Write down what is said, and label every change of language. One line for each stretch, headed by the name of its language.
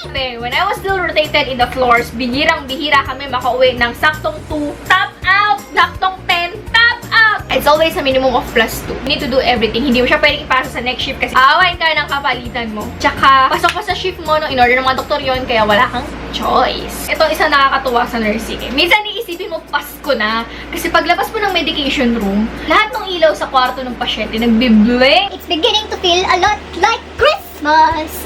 English: When I was still rotated in the floors,
Filipino: bihirang-bihira kami makauwi ng saktong 2, top out, saktong 10, top out.
English: It's always a minimum of plus 2. You need to do everything.
Filipino: Hindi mo siya pwedeng ipasa sa next shift kasi aawain ka ng kapalitan mo. Tsaka, pasok ka sa shift mo nung in-order ng mga doktor yun, kaya wala kang choice. Ito isang nakakatuwa sa nursing. Minsan iisipin mo, Pasko na. Kasi paglabas mo ng medication room, lahat ng ilaw sa kwarto ng pasyente nagbiblink.
English: It's beginning to feel a lot like Christmas.